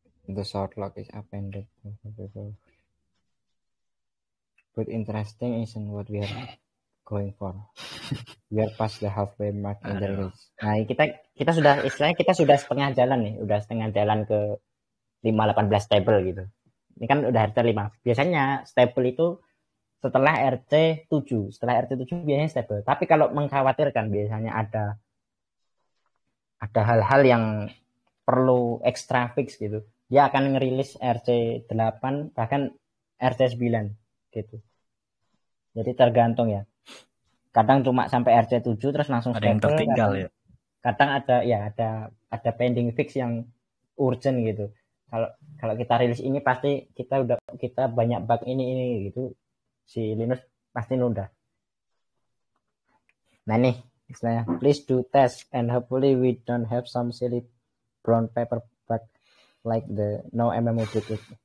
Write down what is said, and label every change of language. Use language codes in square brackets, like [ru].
[en] The short log is appended. But interesting isn't what we are going for. We are past the halfway mark in the release. [id] Nah, kita sudah istilahnya kita sudah setengah jalan nih, udah setengah jalan ke 5.18 stable gitu. Ini kan udah RC 5. Biasanya stable itu setelah RC 7. Setelah RC 7 biasanya stable. Tapi kalau mengkhawatirkan biasanya ada hal-hal yang perlu extra fix gitu. Dia akan ngerilis RC 8 bahkan RC 9 gitu. Jadi tergantung ya. Kadang cuma sampai RC 7 terus langsung ada stable. Ada yang tertinggal ya. Kadang ada pending fix yang urgent gitu. Kalau kita rilis ini pasti kita banyak bug ini gitu. Si Linus pasti nunda. Nah nih istilahnya, [en] please do test and hopefully we don't have some silly brown paper bug like the no MMO break.